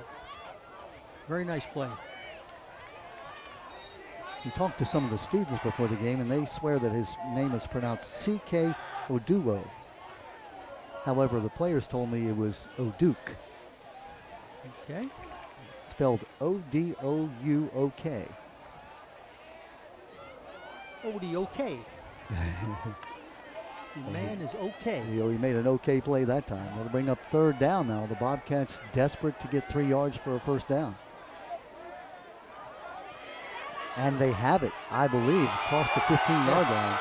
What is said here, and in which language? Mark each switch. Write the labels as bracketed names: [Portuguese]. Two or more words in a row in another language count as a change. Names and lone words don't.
[English] Very nice play. He talked to some of the students before the game, and they swear that his name is pronounced C.K. Oduwo. However, the players told me it was O'Duke. Okay. Spelled O-D-O-U-O-K. O-D-O-K. The man is okay. He made an okay play that time. That'll bring up 3rd down now. The Bobcats desperate to get 3 yards for a 1st down. And they have it, I believe, across the 15-yard line.